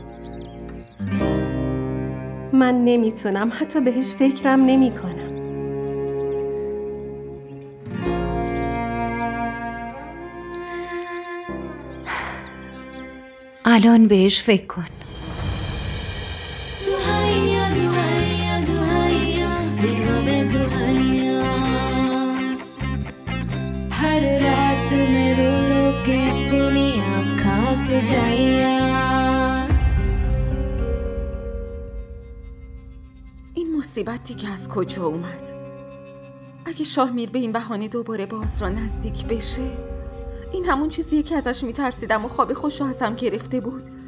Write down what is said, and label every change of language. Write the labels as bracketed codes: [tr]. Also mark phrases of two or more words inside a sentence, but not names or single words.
[fa] من نمیتونم، حتی بهش فکرم نمی کنم. الان بهش فکر کن. [hi] हर रात में रो रो के अपनी आँखों सजाया. [fa] این مصیبتی که از کجا اومد؟ اگه شاهمیر به این بهانه دوباره باز را نزدیک بشه، این همون چیزیه که ازش میترسیدم و خواب خوشو ازم گرفته بود.